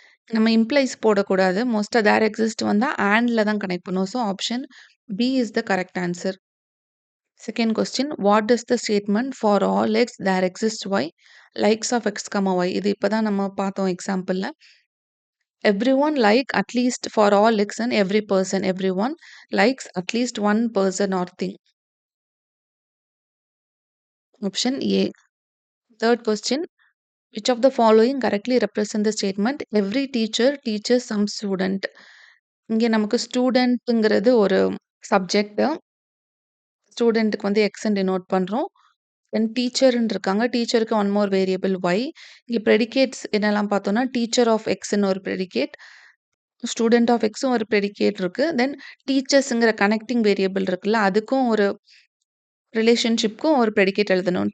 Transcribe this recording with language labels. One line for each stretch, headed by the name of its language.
Tamil: நம்ம இம்ப்ளைஸ் போடக்கூடாது. மோஸ்ட்டா தேர் எக்ஸிஸ்ட் வந்தா அண்ட்ல தான் கனெக்ட் பண்ணுவோம்.
English: So option B is the correct answer. Second question what is the statement for all x there exist y likes of x comma y
Tamil: இது இப்போ தான் நம்ம பார்த்தோம் எக்ஸாம்பிளில்.
English: Everyone like at least for all x and every person. Everyone likes at least one person or thing. Option A. Third question. Which of the following correctly represent the statement? Every teacher teaches some student.
Tamil: இங்கே நமக்கு ஸ்டூடெண்ட்டுங்கிறது ஒரு subject. ஸ்டூடெண்ட்டுக்கு வந்து எக்ஸ்ன்னு denote பண்ணுறோம். தென் டீச்சர்ன்னு இருக்காங்க. டீச்சருக்கு one more variable Y. இங்கே ப்ரெடிகேட்ஸ் என்னெல்லாம் பார்த்தோம்னா டீச்சர் ஆஃப் எக்ஸ்ன்னு ஒரு ப்ரெடிகேட். ஸ்டூடெண்ட் ஆஃப் எக்ஸும் ஒரு ப்ரெடிகேட் இருக்கு. தென் டீச்சர்ஸ்ங்கிற கனெக்டிங் வேரியபிள் இருக்குல்ல, அதுக்கும் ஒரு ரிலேஷன்ஷிப்க்கும் ஒரு ப்ரெடிகேட் எழுதணும்.